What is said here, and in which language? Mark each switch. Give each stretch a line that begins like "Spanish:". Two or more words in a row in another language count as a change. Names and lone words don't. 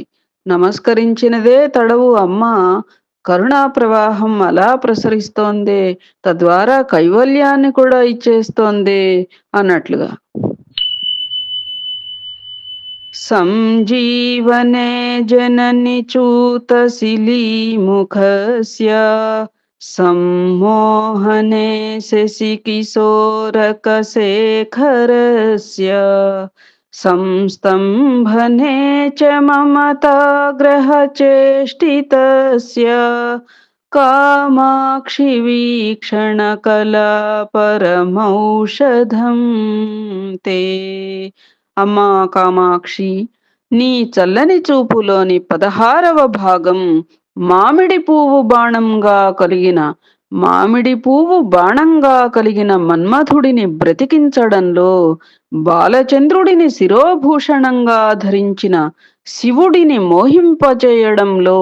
Telugu: నమస్కరించినదే తడవు అమ్మ కరుణా ప్రవాహం అలా ప్రసరిస్తోందే, తద్వారా కైవల్యాన్ని కూడా ఇచ్చేస్తోందే అన్నట్లుగా.
Sanskrit: సంజీవనే జనని చూతశిలీముఖస్య सम्मोहने शशिकिशोरकशेखरस्य संस्तम्भने च ममताग्रहचेष्टितस्य कामाक्षि वीक्षणकला परमौषधं ते.
Telugu: అమ్మా కామాక్షి, నీ చల్లని చూపులోని 16వ భాగం మామిడి పువ్వు బాణంగా కలిగిన మన్మథుడిని బ్రతికించడంలో, బాలచంద్రుడిని శిరోభూషణంగా ధరించిన శివుడిని మోహింపచేయడంలో